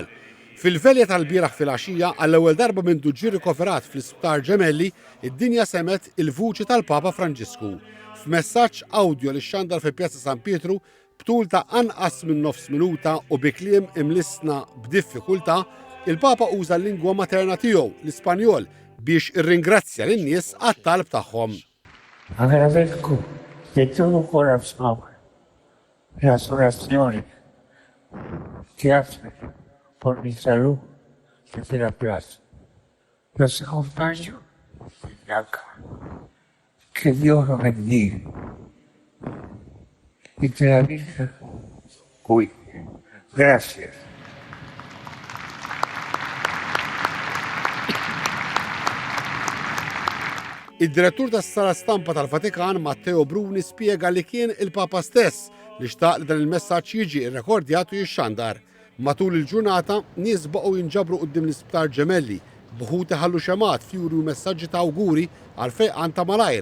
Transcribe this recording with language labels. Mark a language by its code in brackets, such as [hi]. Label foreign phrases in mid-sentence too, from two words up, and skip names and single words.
[mt] Fil-velja tal-bieraħ fil-għaxija għall-ewwel darba minn ġie rikoverat fl-Isptar Ġemelli, id-dinja semet il-vuċi tal-Papa Franġisku. F'messaġġ awdjo li xxandar fi Pjazza San Pietru btul ta' anqas minn nofs minuta u bi kliem imlissna b'diffikultà, il-Papa uża l-lingwa materna tiegħu, l-Ispanjol, biex irringrazzja lin-nies għat-talb tagħhom. [es] Agradezco de todo corazón las oraciones que hacen por mi salud desde la plaza. Los acompaño acá. Que Dios los bendiga y que la Virgen cuide. Gracias. [mt] Id-direttur tas-sala stampa tal-Vatikan Matteo Bruni spjega li kien il-Papa stess li xtaq li dan il-messaġġ jiġi rrekordjat u jixxandar. Matul il-ġurnata nies baqgħu jinġabru quddiem l-Isptar Ġemelli, b'ħut iħallu xemat fjuri u messaġġi ta' awguri għal fejqan ta' malajr.